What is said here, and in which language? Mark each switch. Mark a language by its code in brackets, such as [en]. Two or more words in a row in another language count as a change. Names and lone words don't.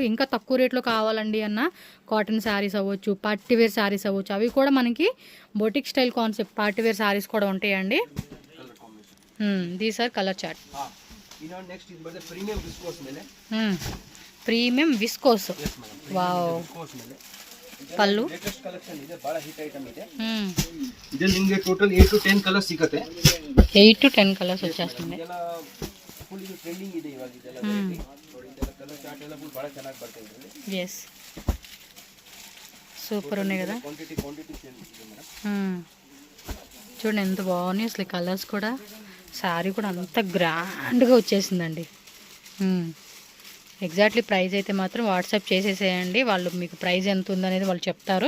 [te] ఇంకా తక్కువ రేట్లో కావాలండి అన్న [en] cotton sarees [te] అవ్వచ్చు, [en] partywear sarees [te] అవ్వచ్చు, అవి కూడా మనకి [en] boutique style concept partywear sarees [te] కూడా ఉంటాయండి. [en] These are colour chart. Premium viscose, wow. [te] పళ్ళు [kn] ಇದು ನಿಮಗೆ ಟೋಟಲ್ [en] 8 to 10 colours [kn] ಸಿಗುತ್ತೆ. [en] 8 to 10 colours [te] వచ్చేస్తుంది. [kn] ಫುಲ್ ಇದು ಟ್ರೆಂಡಿಂಗ್ ಇದೆ ಇವಾಗ ಇದೆಲ್ಲ ನೋಡಿ. ಇದೆಲ್ಲ [en] colour chart [kn] ಎಲ್ಲ ಬಹಳ ಚೆನ್ನಾಗಿ ಬರ್ತಾ ಇದೆ. ಎಸ್, [te] సూపర్ ఉన్నాయి కదా. [en] quantity same [te] ಇದೆ మేడం. చూడండి ఎంత బాగున్నాయి అసలు కలర్స్ కూడా. శారీ కూడా అంత గ్రాండ్గా వచ్చేసిందండి. [en] exactly price [te] అయితే మాత్రం వాట్సాప్ చేసేసేయండి. వాళ్ళు మీకు ప్రైస్ ఎంత ఉందనేది వాళ్ళు చెప్తారు.